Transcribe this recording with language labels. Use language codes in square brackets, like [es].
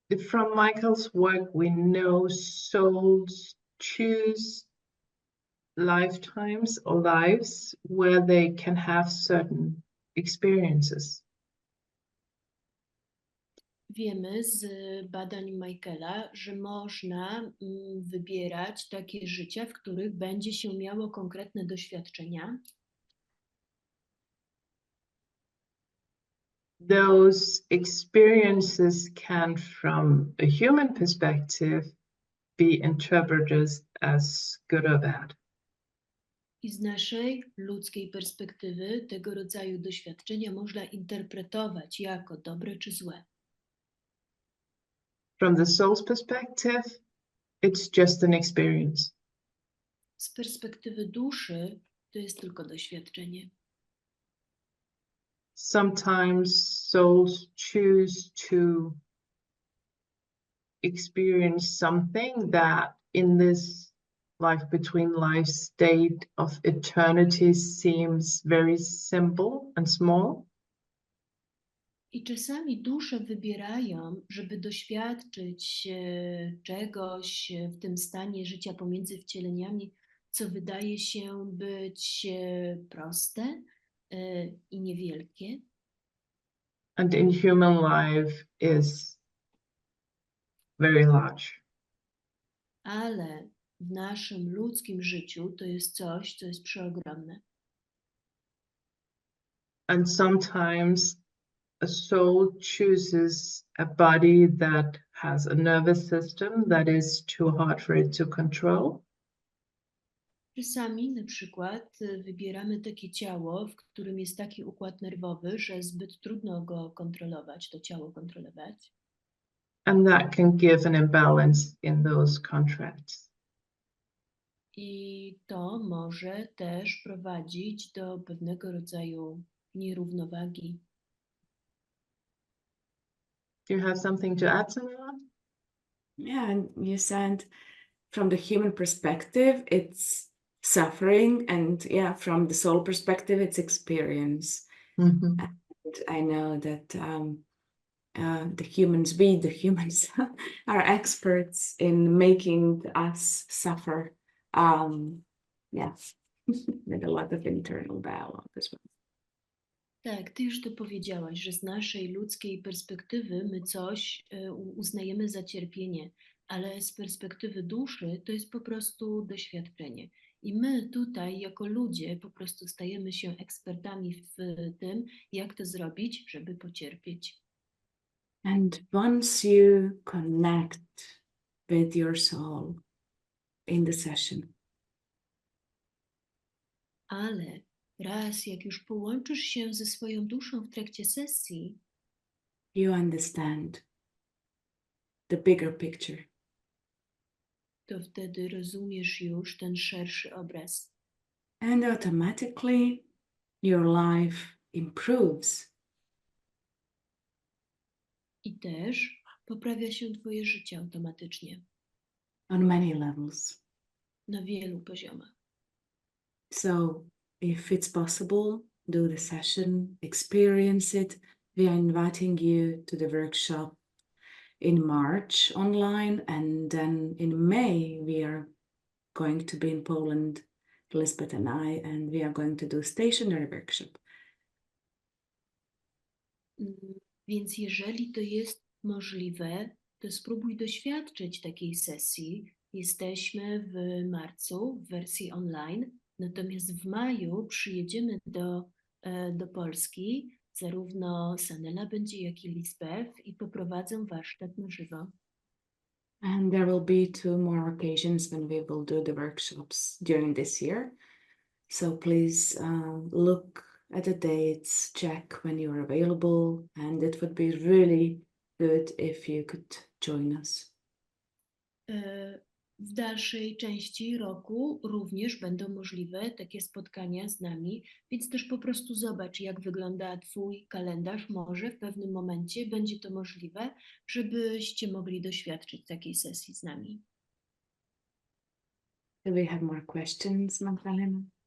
[en] From Michael's work, we know souls choose lifetimes or lives where they can have certain experiences. [pl] Wiemy z badań Michaela, że można wybierać takie życia, w których będzie się miało konkretne doświadczenia. [en] Those experiences can, from a human perspective, be interpreted as good or bad. [pl] I z naszej ludzkiej perspektywy tego rodzaju doświadczenia można interpretować jako dobre czy złe. [en] From the soul's perspective, it's just an experience. [pl] Z perspektywy duszy to jest tylko doświadczenie. [en] Sometimes souls choose to experience something that in this life between lives state of eternity seems very simple and small. [pl] I czasami dusze wybierają, żeby doświadczyć czegoś w tym stanie życia pomiędzy wcieleniami, co wydaje się być proste i niewielkie. [en] And in human life is very large. [pl] Ale w naszym ludzkim życiu to jest coś, co jest przeogromne. [en] And sometimes a soul chooses a body that has a nervous system that is too hard for it to control. [pl] Czasami na przykład wybieramy takie ciało, w którym jest taki układ nerwowy, że zbyt trudno go kontrolować, to ciało kontrolować. [en] And that can give an imbalance in those contracts. [pl] I to może też prowadzić do pewnego rodzaju nierównowagi. [en] Do you have something to add, Sanela? Yeah, and you said from the human perspective, it's suffering, and yeah, from the soul perspective, it's experience. Mm-hmm. And I know that the humans are experts in making us suffer. Yeah, with a lot of internal dialogue as well. [pl] Tak, ty już to powiedziałaś, że z naszej ludzkiej perspektywy my coś uznajemy za cierpienie, ale z perspektywy duszy to jest po prostu doświadczenie. I my tutaj jako ludzie po prostu stajemy się ekspertami w tym, jak to zrobić, żeby pocierpieć. [en] And once you connect with your soul in the session, [pl] Ale raz jak już połączysz się ze swoją duszą w trakcie sesji, [en] you understand the bigger picture. [pl] to wtedy rozumiesz już ten szerszy obraz. [en] And automatically your life improves. [pl] I też poprawia się twoje życie automatycznie [en] On many levels. [pl] na wielu poziomach. [en] So if it's possible, do the session, experience it. We are inviting you to the workshop in March online, and then in May we are going to be in Poland, Lisbeth and I, and we are going to do stationary workshop. [pl] Więc jeżeli to jest możliwe, to spróbuj doświadczyć takiej sesji. Jesteśmy w marcu w wersji online, Natomiast w maju przyjedziemy do Polski, zarówno Sanela będzie, jak i Lisbeth i poprowadzą warsztat na żywo. [en] And there will be 2 more occasions when we will do the workshops during this year. So please look at the dates, check when you're available, and it would be really good if you could join us. [pl] W dalszej części roku również będą możliwe takie spotkania z nami, więc też po prostu zobacz, jak wygląda Twój kalendarz. Może w pewnym momencie będzie to możliwe, żebyście mogli doświadczyć takiej sesji z nami. [en] Do we have more questions, Magdalena?